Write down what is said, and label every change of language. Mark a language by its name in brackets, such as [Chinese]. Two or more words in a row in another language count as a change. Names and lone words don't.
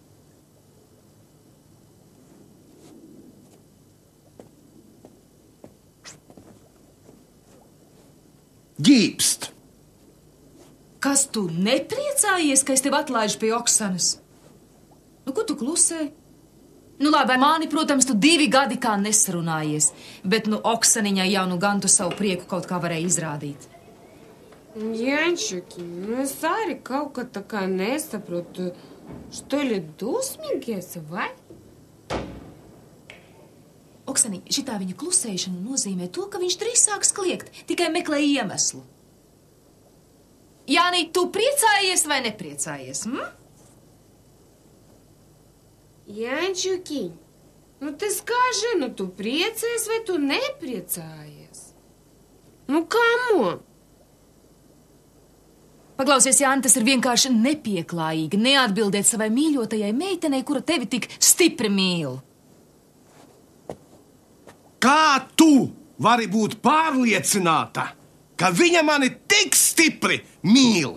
[Latvian] Ģīpst. Kas tu nepriecājies, ka es tev atlaižu pie Oksanas? Nu, ko tu klusē? Nu, labi, ar mani, protams, tu 2 gadi kā nesarunājies, bet, nu, Oksaniņai jau nu gan tu savu prieku kaut kā varēja izrādīt. [Russian] Янчики, ну, Сари, как такая nesaprotu. Что ли, [Latvian] dusmīgies, vai? Oksaniņ, šitā viņa klusēšana nozīmē to, ka viņš drīz sāks kliegt, tikai meklē iemeslu. Jānīt, tu priecājies vai nepriecājies, [Russian] Янчики, ну ты скажи, ну [Latvian] tu priecājies vai tu nepriecājies? Nu, kamo? Paklausies, Jāni, tas ir vienkārši nepieklājīgi neatbildēt savai mīļotajai meitenei, kura tevi tik stipri mīl. Kā tu vari būt pārliecināta, ka viņa mani tik stipri mīl?